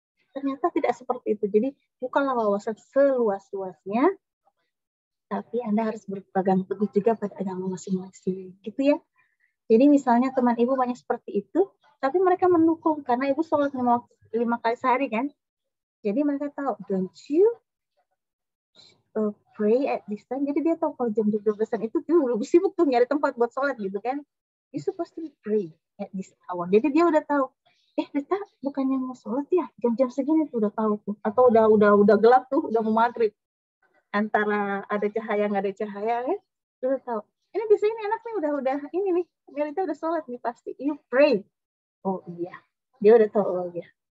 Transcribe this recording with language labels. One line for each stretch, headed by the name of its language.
Indonesian: Ternyata tidak seperti itu. Jadi bukanlah wawasan seluas-luasnya, tapi Anda harus berpegang teguh juga pada agama masing-masing. Gitu ya. Jadi misalnya teman ibu banyak seperti itu, tapi mereka mendukung karena ibu sholat 5 kali sehari kan. Jadi mereka tahu, don't you pray at this time. Jadi dia tahu kalau jam 12-an itu dia lebih sibuk tuh nyari tempat buat sholat gitu kan.
English: You supposed to pray at this hour.
Indonesian: Jadi dia udah tahu. Rita bukannya mau sholat ya? Jam-jam segini tuh udah tahu tuh. Atau udah gelap tuh, udah mau maghrib. Antara ada cahaya nggak ada cahaya kan? Udah tahu. Ini biasanya ini anak nih udah ini nih. Rita udah sholat nih pasti. You pray. Oh iya. Dia udah tahu oh iya.